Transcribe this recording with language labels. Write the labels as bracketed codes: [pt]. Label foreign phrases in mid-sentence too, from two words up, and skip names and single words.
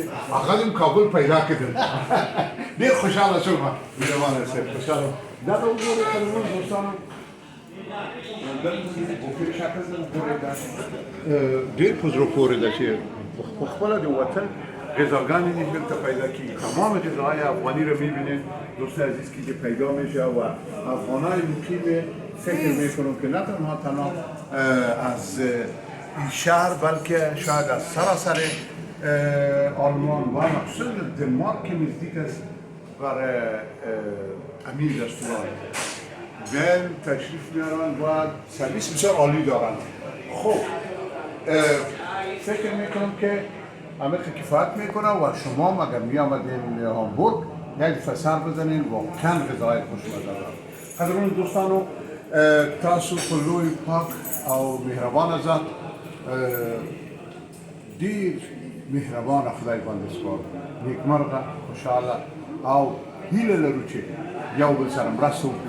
[ps] هغه هم کابل پیدا کړل. ډېر خوشحاله شوم. مهربانه صاحب خوشحاله. دا ته وګورئ قدرمنو دوستانو ډېر په زړه پورې ده چې په خپله د وطن غذاګانې نیز دلته پیدا کېږي. [fa] تمام غذاهای افغانی را میبینید دوست عزیز که پیدا میشه و افغانهای مقیم فکر میکنم که نه تنها از این شهر بلکه شاید از سراسر آلمان و مخصوصا دنمارک که نزدیک است برای امین رستوران بیاین تشریف میارن و سرویس بسیار عالی دارن. خب فکر میکنم که همه کفایت میکنه و شما اگر میامدین هامبورگ یک دفعه سر بزنین واقعا غذای خوشمزه دارن. [ps] قدرمن دوستانو تاسو په لوی پاک او مهربان ذات ډیر مهربان خدای باندې سپارو. نیکمرغه خوشحاله او هیله لرو چې یو بل سره مرسته وکړو.